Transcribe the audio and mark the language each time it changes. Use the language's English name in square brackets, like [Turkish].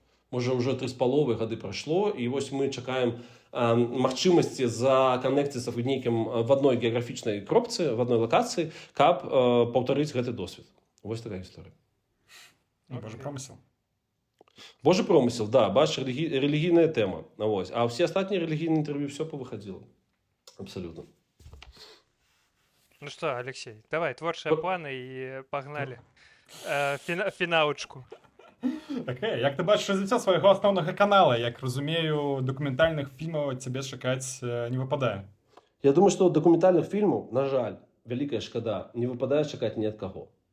[Ukrainian] Може, вже 3,5 роки пройшло, і ось ми чекаємо можливості законектитися в одній географічній кропці, в одній локації, каб повторити цей досвід. Ось така історія. Боже промисел. Божий промисел, да, бач, релігійна тема. Ось. А всі останні релігійні інтерв'ю все повиходило. Абсолютно. [Russian] Ну что, Алексей, давай, творчие планы и погнали. [Ukrainian] Фіналочку. Окей, як ти бачиш розвиття свого основного каналу, як розумію, документальних фільмів тебе чекати не випадає. Я думаю, що документальних фільмів, на жаль, велика шкода, не випадає чекати ні від кого.